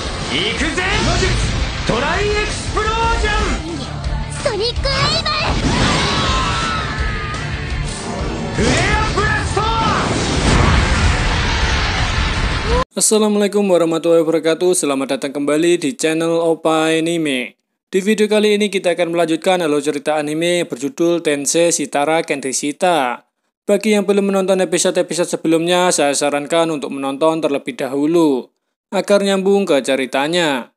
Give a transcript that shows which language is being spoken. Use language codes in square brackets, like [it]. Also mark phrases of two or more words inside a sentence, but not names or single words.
[ja] 行くぜ。魔術トライエクスプロージョン。ソニックウェイブ。フレアブラスト。 [ar] السلام عليكم ورحمة الله وبركاته. [id] Selamat datang kembali di channel Opa Anime. Di video kali ini kita akan melanjutkan alur cerita anime berjudul Tensei Shitara Kendeshita. Bagi yang belum menonton episode-episode sebelumnya, saya sarankan untuk menonton terlebih dahulu agar nyambung ke ceritanya.